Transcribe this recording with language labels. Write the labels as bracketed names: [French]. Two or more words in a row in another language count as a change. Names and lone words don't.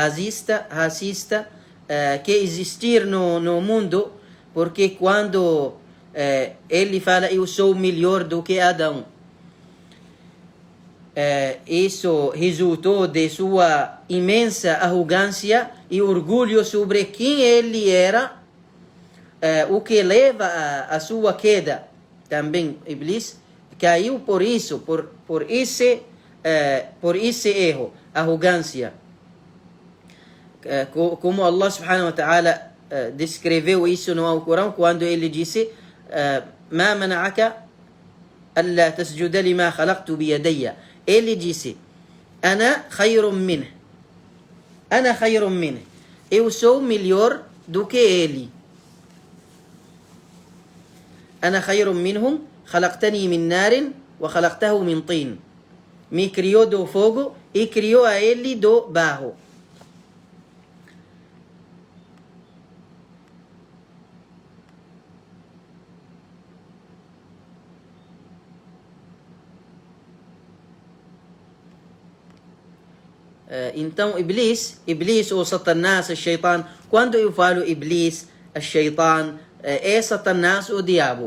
[Portuguese] que existir no mundo, porque quando ele fala, eu sou melhor do que Adão, isso resultou de sua imensa arrogância e orgulho sobre quem ele era, o que leva a sua queda. Também Iblis caiu por isso, por esse erro, arrogância. como [Arabic] الله سبحانه وتعالى [Portuguese] descreveu isso no Alcorão quando ele disse [Arabic] ما منعك ألا تسجد لما خلقت بيدي. [Portuguese] Ele disse [Arabic] أنا خير منه, أنا خير منه, [Portuguese] eu sou melhor do que ele. [Arabic] أنا خير منهم خلقتني من نار وخلقته من طين. [Portuguese] Me criou do fogo e criou a ele do barro. Então, Iblis ou Satanás, Shaitan, quando eu falo Iblis, Shaitan, é Satanás, o diabo.